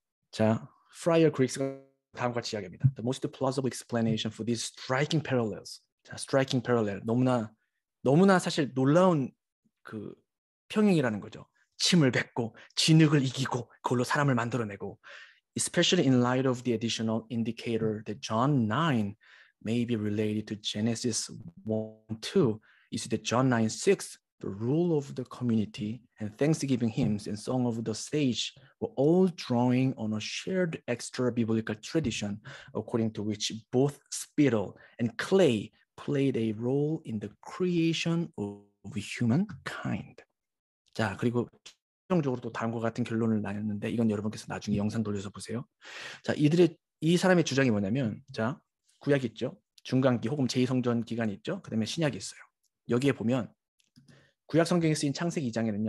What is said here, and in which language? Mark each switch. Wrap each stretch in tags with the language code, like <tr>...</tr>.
<ko>자, 프라이어 그릭스가 다음과 같이 이야기합니다.</ko> <en>The most plausible explanation for these striking parallels. 자, striking parallel.</en> <ko>너무나 사실 놀라운 그 평행이라는 거죠. 침을 뱉고 진흙을 이기고 그걸로 사람을 만들어내고,</ko> <en>especially in light of the additional indicator that John 9 may be related to Genesis 1:2, is that John 9:6 the rule of the community, and thanksgiving hymns and song of the sage were all drawing on a shared extra-biblical tradition according to which both spittle and clay played a role in the creation of humankind.</en> <ko>자, 그리고 최종적으로 또 다음과 같은 결론을 내렸는데 이건 여러분께서 나중에 영상 돌려서 보세요. 자, 이 사람의 주장이 뭐냐면, 자, 구약이 있죠. 중간기 혹은 제2성전 기간이 있죠. 그다음에 신약이 있어요. 여기에 보면 구약 성경에 쓰인 창세기 2장에는요.</ko>